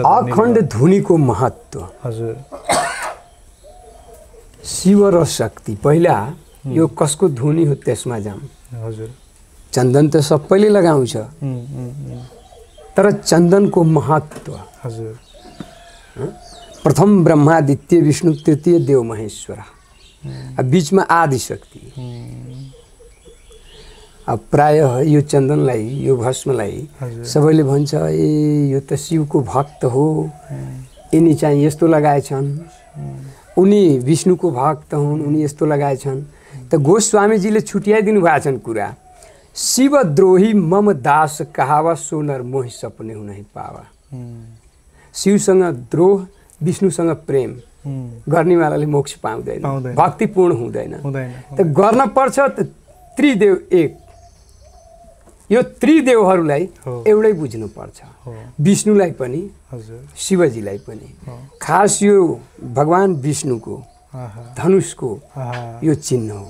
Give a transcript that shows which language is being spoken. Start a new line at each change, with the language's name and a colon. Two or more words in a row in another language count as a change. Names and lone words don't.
Nepali: अखण्ड धुनीको महत्त्व हजुर शिव र शक्ति। पहिला यो कसको धुनी हो त्यसमा जाम। हजुर चन्दन त सबैले लगाउँछ, तर चन्दनको महत्त्व। हजुर प्रथम ब्रह्मा, द्वितीय विष्णु, तृतीय देव महेश्वर, बीचमा आदि शक्ति। अब प्रायः यो चन्दनलाई, यो भस्मलाई सबैले भन्छ यो त शिवको भक्त हो, यिनी चाहिँ यस्तो लगाएछन्, उनी विष्णुको भक्त हुन्, उनी यस्तो लगाएछन्। त गोस्वामीजीले छुट्याइदिनु भएको छन् कुरा।
Awadhi: शिवद्रोही मम दास कहावा, सोनर मोहि सपने हुनै पावा।
Nepali: शिवसँग द्रोह, विष्णुसँग प्रेम गर्नेवालाले मोक्ष पाउँदैन, भक्तिपूर्ण हुँदैन। त गर्न पर्छ त त्रिदेव एक। यो त्रिदेवहरूलाई एउटै बुझ्नुपर्छ, विष्णुलाई पनि शिवजीलाई पनि। खास यो भगवान विष्णुको धनुषको यो चिन्ह हो।